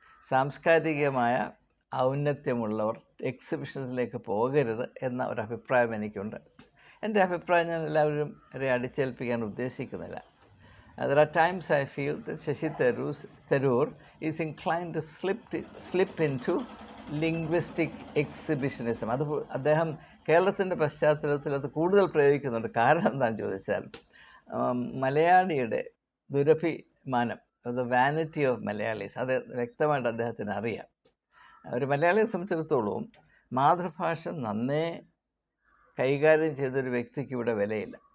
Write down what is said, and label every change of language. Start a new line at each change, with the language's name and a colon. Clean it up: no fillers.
Malayalam: സാംസ്കാരികമായ ഔന്നത്യമുള്ളവർ എക്സിബിഷൻസിലേക്ക് പോകരുത് എന്ന ഒരു അഭിപ്രായം എനിക്കുണ്ട്. എൻ്റെ അഭിപ്രായം ഞാൻ എല്ലാവരും അടിച്ചേൽപ്പിക്കാൻ ഉദ്ദേശിക്കുന്നില്ല.
English: There are times I feel that Shashi Tharoor is inclined to slip into linguistic exhibitionism.
Malayalam: അത് അദ്ദേഹം കേരളത്തിൻ്റെ പശ്ചാത്തലത്തിൽ അത് കൂടുതൽ പ്രയോഗിക്കുന്നുണ്ട്. കാരണം എന്താണെന്ന് ചോദിച്ചാൽ, മലയാളിയുടെ ദുരഭിമാനം,
English: the vanity of Malayalis,
Malayalam: അത് വ്യക്തമായിട്ട് അദ്ദേഹത്തിന് അറിയാം. ഒരു മലയാളിയെ സംബന്ധിച്ചിടത്തോളം മാതൃഭാഷ നന്നേ കൈകാര്യം ചെയ്തൊരു വ്യക്തിക്ക് ഇവിടെ വിലയില്ല.